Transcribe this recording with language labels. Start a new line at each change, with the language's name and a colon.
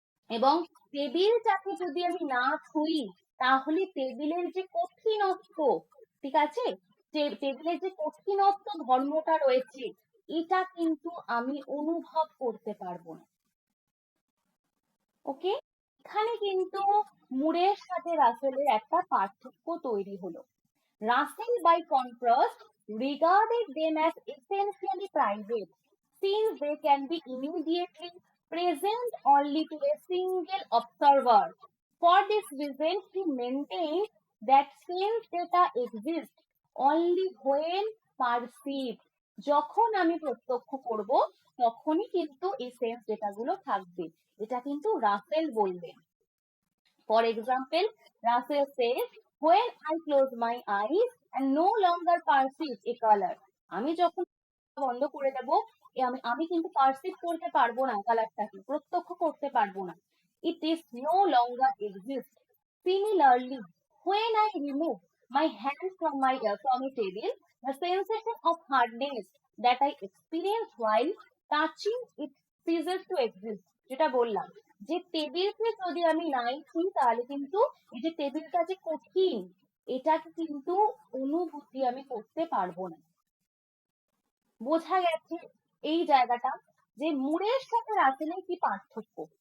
Bangla: এবং টেবিলটাকে যদি আমি না ছুঁই তাহলে টেবিলের যে কঠিনত্ব, ঠিক আছে, যে টেবিলের যে কঠিনত্ব ধর্মটা রয়েছে এটা কিন্তু আমি অনুভব করতে পারবো না। ওকে, এখানে কিন্তু মুরের সাথে রাসেলের একটা পার্থক্য তৈরি হলো।
English: Russell, by contrast, regarded them as essentially private, since they can be immediately present only to a single observer. For this reason, he maintained that sense data exists only when perceived.
Bangla: যখন আমি প্রত্যক্ষ করব তখনই কিন্তু এই sense data গুলো থাকবে, এটা কিন্তু রাসেল বললেন।
English: For example, Russell says, when I close my eyes and no longer perceive a color,
Bangla: আমি যখন বন্ধ করে দেব আমি কিন্তু পারসিভ করতে পারবো না কালারটাকে, প্রত্যক্ষ করতে পারবো না।
English: It is no longer exist. Similarly, when I remove my hand from a table, the sensation of hardness that I experience while touching it ceases to exist.
Bangla: যেটা বললাম যে টেবিলকে যদি আমি নাই ছুঁই তাহলে কিন্তু এই যে টেবিলটা যে কঠিন এটাকে কিন্তু অনুভূতি আমি করতে পারবো না। বোঝা গেছে এই জায়গাটা যে মুরের সাথে রাসেলের কি পার্থক্য?